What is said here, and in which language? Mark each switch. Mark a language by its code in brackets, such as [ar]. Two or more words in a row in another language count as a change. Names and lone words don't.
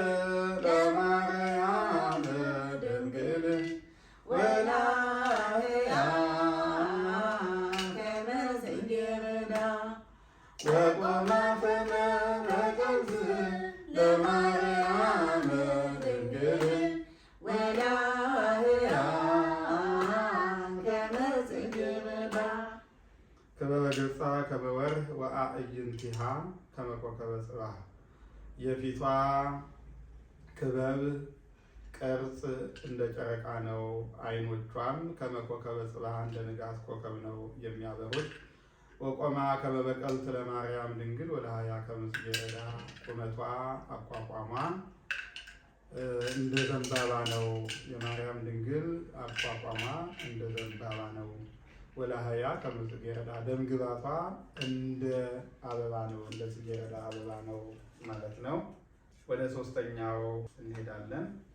[gez] ለማርያም ድንግል ወላህያ ከመ ጽጌረዳ ወቆመ ከመ በቅርጽ ለማርያም ድንግል ወላህያ ከመ ጽጌረዳ ክበበ ገጻ ከመ ወርቅ ወአዕይንቲሃ ከመ ኮከበ ጽባሕ [am] የፊቷ ክበብ ቅርጽ እንደ ጨረቃ ነው። አይኖቿም [gez] ከመ ኮከበ ጽባሕ [am] እንደ ንጋት ኮከብ ነው የሚያበሩት። [gez] ወቆማ ከመ በቀልት ለማርያም ድንግል [am] ከመጽጌረዳ ቁመቷ አቋቋሟ እንደ ዘንባባ ነው። የማርያም ድንግል አቋቋሟ እንደ ዘንባባ ነው። [gez] ወላህያ ከመጽጌረዳ [am] ደምግባቷ እንደ አበባ ነው፣ እንደ ጽጌረዳ አበባ ነው ማለት ነው። ወደ ሶስተኛው እንሄዳለን።